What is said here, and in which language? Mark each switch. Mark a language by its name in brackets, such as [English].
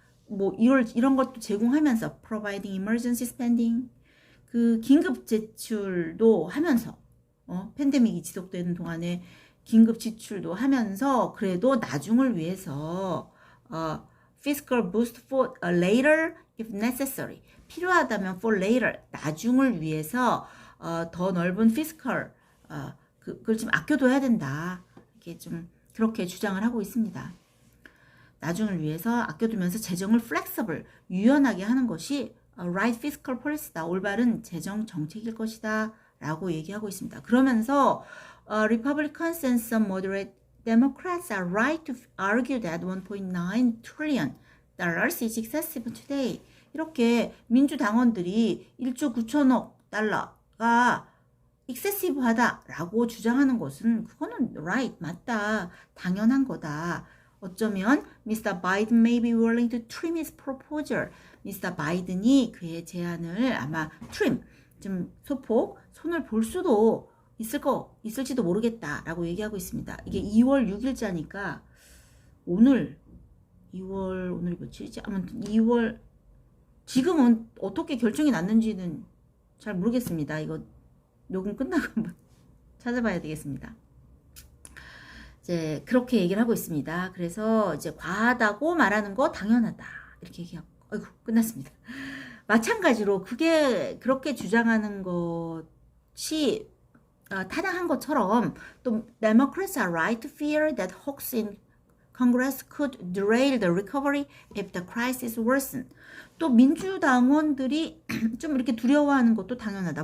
[Korean] 뭐 이런 것도 제공하면서 [English] providing emergency spending [Korean] 그 긴급 지출도 하면서 팬데믹이 지속되는 동안에 긴급 지출도 하면서 그래도 나중을 위해서 [English] fiscal boost for later if necessary [Korean] 필요하다면 for later 나중을 위해서 더 넓은 fiscal 그걸 좀 아껴둬야 된다. 이렇게 좀 그렇게 주장을 하고 있습니다. 나중을 위해서 아껴두면서 재정을 flexible, 유연하게 하는 것이 [English] right fiscal policy [Korean] 다. 올바른 재정 정책일 것이다. 라고 얘기하고 있습니다. 그러면서 [English] Republicans and some moderate Democrats are right to argue that 1.9 trillion dollars is excessive today. [Korean] 이렇게 민주당원들이 1조 9천억 달러가 excessive하다라고 주장하는 것은 그거는 right, 맞다, 당연한 거다. 어쩌면 Mr. [English] Biden may be willing to trim his proposal. Mr. [Korean] 바이든이 그의 제안을 아마 trim, 좀 소폭 손을 볼 수도 있을지도 모르겠다라고 얘기하고 있습니다. 이게 2월 6일자니까 오늘이 며칠이지? 아무튼 2월 지금은 어떻게 결정이 났는지는 잘 모르겠습니다. 이거 녹음 끝나고 한번 찾아봐야 되겠습니다. 이제 그렇게 얘기를 하고 있습니다. 그래서 이제 과하다고 말하는 거 당연하다 이렇게 얘기하고 아이고 끝났습니다. 마찬가지로 그게 그렇게 주장하는 것이 타당한 것처럼 또 [English] Democrats are right to fear that hawks in Congress could derail the recovery if the crisis worsen. [Korean] 또 민주당원들이 좀 이렇게 두려워하는 것도 당연하다.